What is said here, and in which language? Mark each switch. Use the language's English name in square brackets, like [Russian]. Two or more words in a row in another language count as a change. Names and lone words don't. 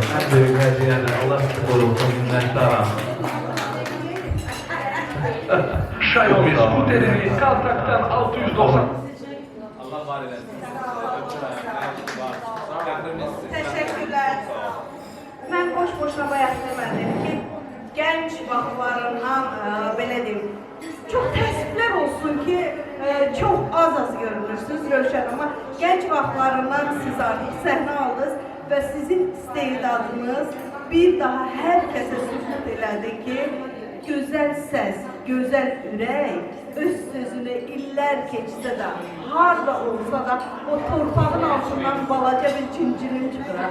[Turkish] En büyük hediyene Allah sizi korusun, minnettarım. Xiaomi skuteri Kaltak'tan 690. Allah var eylesin. Teşekkürler. Ben boş boşuna bayağı [Azerbaijani] vaxtlarından belə deyim, çox təəssüflər olsun ki, çox az görünürsünüz Rövşən, amma gənc vaxtlarından siz artıq səhnə aldınız və sizin istedadınız bir daha hər kəsə sübut elədi ki, gözəl səs, gözəl ürək öz sözünü illər keçsə də, harda olsa da o torpağın altından balaca bir cincinin çıxırar.